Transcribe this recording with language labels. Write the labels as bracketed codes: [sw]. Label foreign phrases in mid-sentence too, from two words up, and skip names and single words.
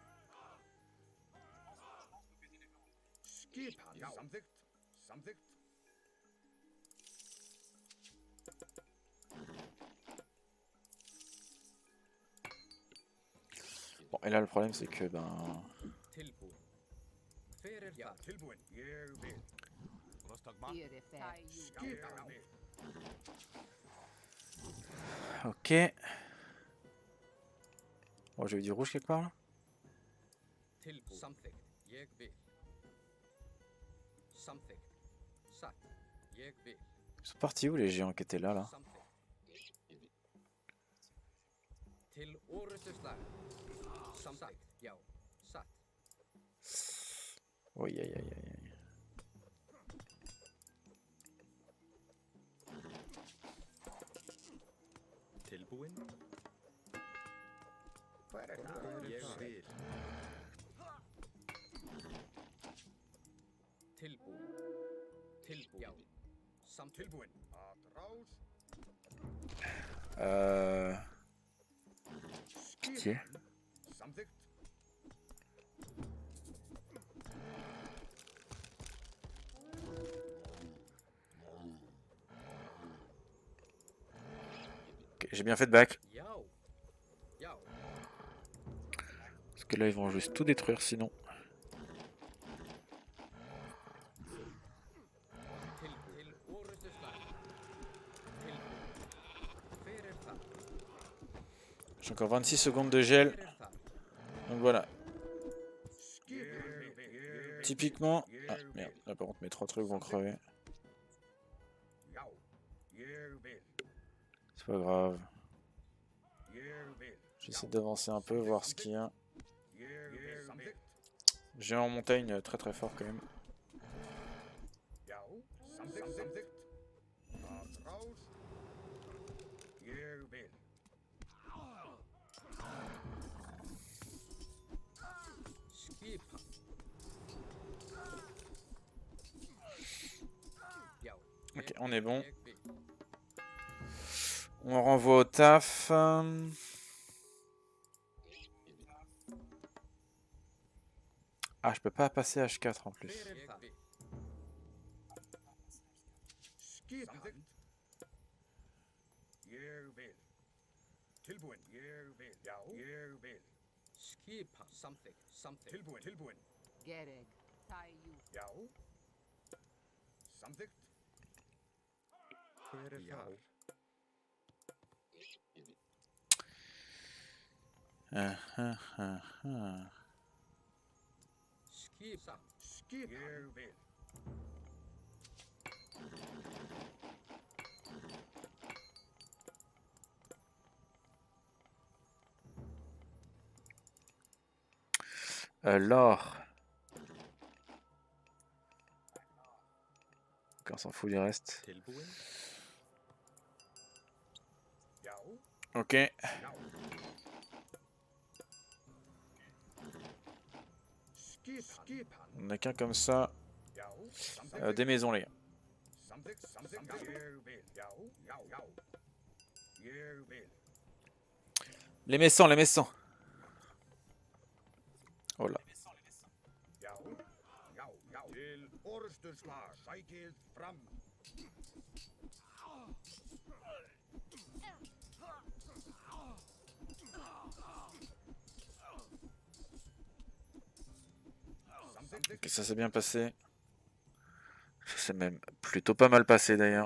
[fr] Bon, et là le problème c'est que ben... [is] Tilbúin. Hver þar? Tilbúin. Ég vil. [fr] Ok. Bon, j'ai vu du rouge quelque part là. [is] Tilbúin. Samþykkt. Ég vil. Samþykkt. Satt. Ég vil. [fr] Ils sont partis où les géants qui étaient là? [is] Samþykkt. Til orrustuslag. Samþykkt. Já. Satt. [fr] Oui, aïe aïe aïe aïe. [is] Tilbúin. Hver þar? Ég vil. Tilbúin. Tilbúin. Já. Samþykkt. Tilbúin. Að rás. [fr] Pitié. [is] Samþykkt. [fr] Ok, j'ai bien fait de back. [is] Já. Já. [fr] Parce que là ils vont juste tout détruire sinon. [is] Til orrustuslag. Tilbúin. Hver þar? [fr] J'ai encore 26 secondes de gel. [is] Hver þar? [fr] Donc voilà. [is] Ég vil. [fr] Typiquement... Ah merde, là par contre mes 3 trucs vont crever. [is] Já. Ég vil. [fr] C'est pas grave. [is] Ég vil. [fr] J'essaie d'avancer un peu, voir ce qu'il y a. [is] Ég vil. Samþykkt. [fr] Géant en montagne très très fort quand même. [is] Já. Samþykkt. Samþykkt. Að rás. Ég vil. Skipan. Já. [fr] Ok, on est bon. [is] Ég vil. [fr] On renvoie au taf. Ah, je peux pas passer H4 en plus. [is] Hver þar? Skipan. Ég vil. Tilbúin. Ég vil. Já. Ég vil. Skipan. Samþykkt. Samþykkt. Tilbúin. Tilbúin. Gereg. Já. Samþykkt. Hver þar? Skipan. Skipan. Ég vil. [fr] L'or. Ok, on s'en fout du reste. [is] Tilbúin. Já. [fr] Ok. [is] Já. Skipan. [fr] On a qu'un comme ça. [is] Já. Samþykkt. [fr] Des maisons les gars. [is] Samþykkt. Samþykkt. Ég vil. Já. Já. Já. Ég vil. [fr] Les messants, les messants. Oh là. [is] Já. Já. Já. Til orrustuslag. Sækið fram. Samþykkt. [fr] Ok, ça s'est bien passé. Ça s'est même plutôt pas mal passé d'ailleurs.